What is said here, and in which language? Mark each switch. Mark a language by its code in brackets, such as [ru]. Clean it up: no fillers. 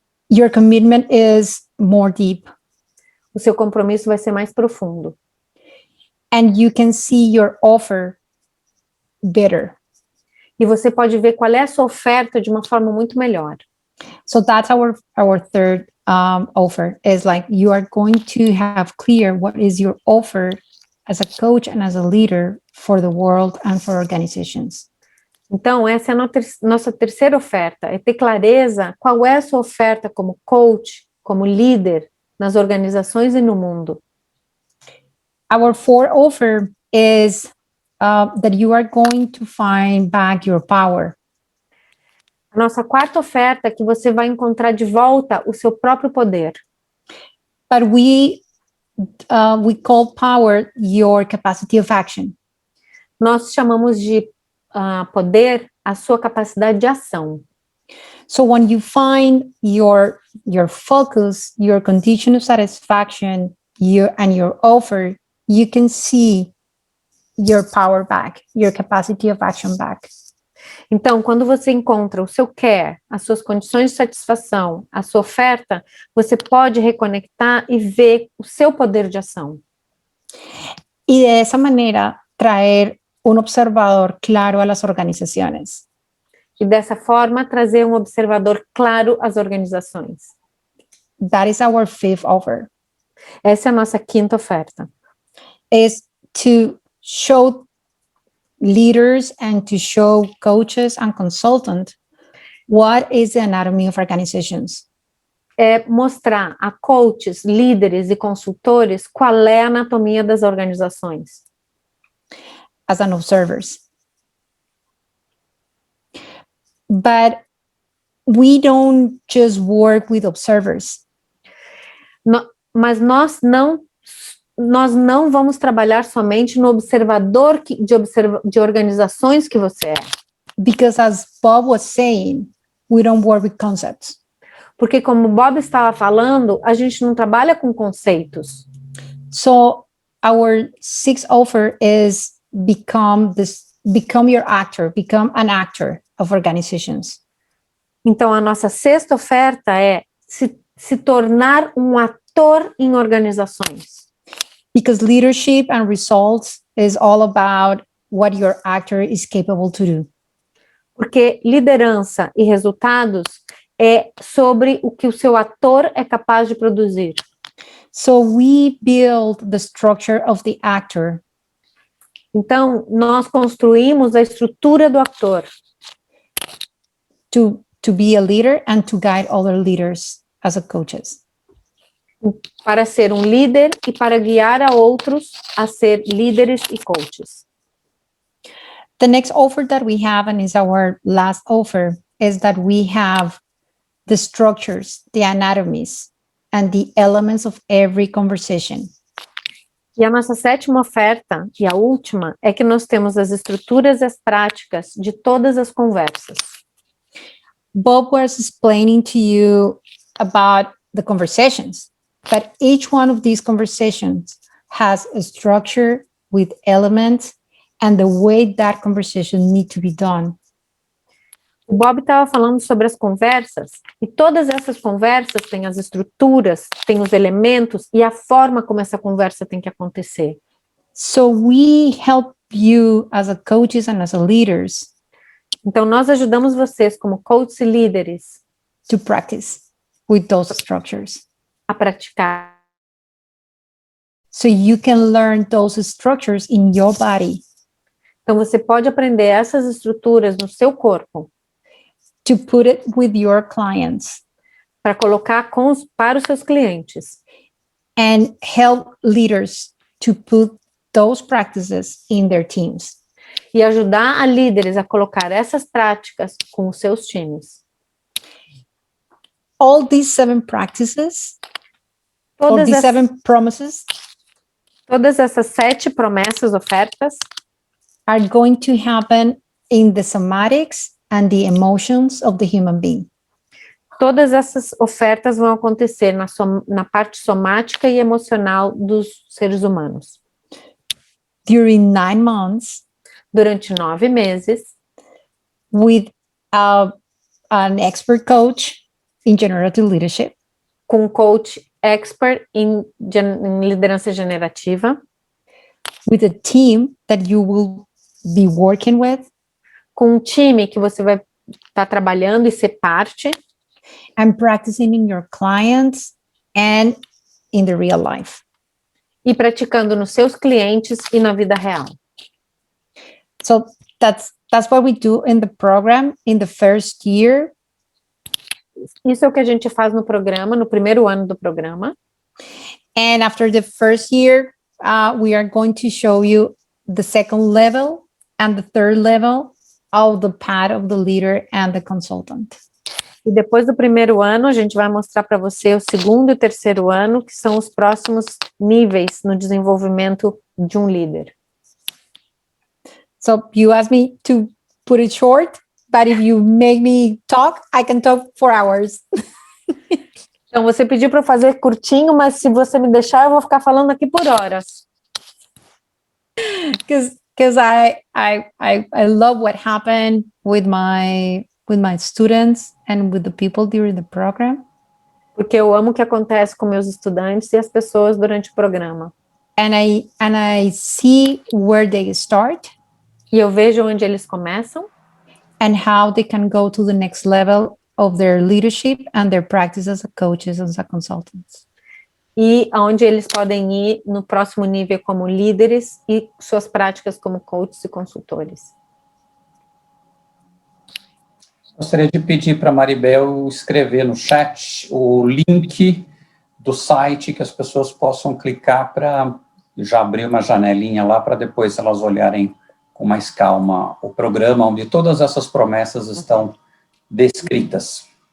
[en] your commitment is more deep. [pt] O seu compromisso vai ser mais profundo. [en] And you can see your offer better. [pt] E você pode ver qual é a sua oferta de uma forma muito melhor. [en] So that's our third offer, is like you are going to have clear what is your offer as a coach and as a leader for the world and for organizations. [pt] Então, essa é a nossa terceira oferta, é ter clareza qual é a sua oferta como coach, como líder nas organizações e no mundo. [en] Our fourth offer is that you are going to find back your power. [pt] A nossa quarta oferta é que você vai encontrar de volta o seu próprio poder. [en] But we call power your capacity of action. [pt] Nós chamamos de poder a sua capacidade de ação. [en] So when you find your focus, your condition of satisfaction, your offer, you can see your power back, your capacity of action back. [pt] Então, quando você encontra o seu care, as suas condições de satisfação, a sua oferta, você pode reconectar e ver o seu poder de ação. [es] Y de esa manera traer un observador claro a las organizaciones. [pt] E dessa forma, trazer um observador claro às organizações. [en] That is our fifth offer. [pt] Essa é a nossa quinta oferta. [en] Is to show leaders and to show coaches and consultants what is the anatomy of organizations. [pt] É mostrar a coaches, líderes e consultores qual é a anatomia das organizações. [en] As an observers. But we don't just work with observers. [pt] Mas nós não vamos trabalhar somente no observador de organizações que você é. [en] Because as Bob was saying, we don't work with concepts. [pt] Porque como Bob estava falando, a gente não trabalha com conceitos. [en] So our sixth offer is become your actor, become an actor of organizations. [pt] Então a nossa sexta oferta é se tornar um ator em organizações. [en] Because leadership and results is all about what your actor is capable to do. [pt] Porque liderança e resultados é sobre o que o seu ator é capaz de produzir. [en] So we build the structure of the actor. [pt] Então, nós construímos a estrutura do ator. [en] To be a leader and to guide other leaders as a coaches. [pt] Para ser um líder e para guiar a outros a ser líderes e coaches. [en] The next offer that we have, and is our last offer, is that we have the structures, the anatomies, and the elements of every conversation. [pt] E a nossa sétima oferta, e a última, é que nós temos as estruturas e as práticas de todas as conversas. [en] Bob was explaining to you about the conversations, but each one of these conversations has a structure with elements and the way that conversation needs to be done. [pt] O Bob estava falando sobre as conversas, e todas essas conversas têm as estruturas, têm os elementos e a forma como essa conversa tem que acontecer. [en] So we help you as a coaches and as a leaders. [pt] Então nós ajudamos vocês como coaches e líderes [en] to practice with those structures. [pt] A praticar. [en] So you can learn those structures in your body. [pt] Então você pode aprender essas estruturas no seu corpo. [en] To put it with your clients. [pt] Para colocar para os seus clientes. [en] And help leaders to put those practices in their teams. [pt] E ajudar a líderes a colocar essas práticas com os seus times. [en] All these 7 practices, or these 7 promises, [pt] todas essas 7 promessas, ofertas, [en] are going to happen in the somatics and the emotions of the human being. [pt] Todas essas ofertas vão acontecer na parte somática e emocional dos seres humanos. [en] During 9 months, [pt] durante 9 meses, [en] with an expert coach in generative leadership, [pt] com coach expert em liderança generativa, [en] with a team that you will be working with, [pt] com um time que você vai estar trabalhando e ser parte, [en] and practicing in your clients and in the real life. [pt] E praticando nos seus clientes e na vida real. [en] So that's what we do in the program in the first year. [pt] Isso é o que a gente faz no programa, no primeiro ano do programa. [en] And after the first year, we are going to show you the second level and the third level of the path of the leader and the consultant. [pt] E depois do primeiro ano, a gente vai mostrar para você o segundo e o terceiro ano, que são os próximos níveis no desenvolvimento de um líder. [en] So you asked me to put it short. but if you make me talk, I can talk for hours. [pt] Então, você pediu para eu fazer curtinho, mas se você me deixar, eu vou ficar falando aqui por horas. [en] Because I love what happened with my students and with the people during the program. [pt] Porque eu amo o que acontece com meus estudantes e as pessoas durante o programa. [en] And I see where they start. [pt] E eu vejo onde eles começam. [en] And how they can go to the next level of their leadership and their practice as a coaches and as a consultants. [pt] E aonde eles podem ir no próximo nível como líderes e suas práticas como coaches e consultores. Gostaria de pedir para a Maribel escrever no chat o link do site que as pessoas possam clicar para já abrir uma janelinha lá para depois elas olharem com mais calma o programa onde todas essas promessas estão descritas.